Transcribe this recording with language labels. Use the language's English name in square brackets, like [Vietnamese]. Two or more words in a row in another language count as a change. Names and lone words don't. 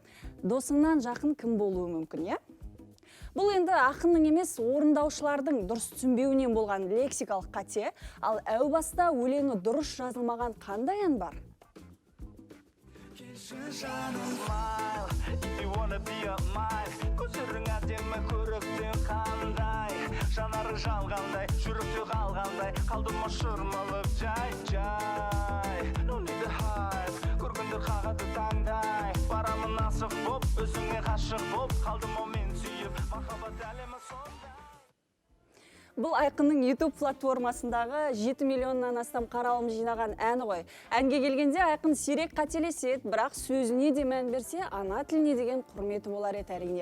[Kazakh] Досыңнан жақын кім болуы мүмкін, е? Бұл енді ақынның емес, орындаушылардың дұрыс түсінбеуінен болған лексикалық қате, ал әу баста өлеңі дұрыс жазылмаған қандай ән бар? Көздерің әдемі көріктен қандай, жанары жалғандай, жүректе қалғандай, қалдым шырмалып жай-жай. [English] No need to hide, [Kazakh] көргендер қағады таңдай, барамын асық боп, өзіңе ғашық боп, қалдым мен сүйіп, махаббат әлемі сондай. Бұл айқынның YouTube платформасындағы 7 миллионнан астам қаралым жинаған әні ғой. Әнге келгенде айқын сирек қателеседі, бірақ сөзіне де мән берсе, ана тіліне деген құрметі болар еді әрине.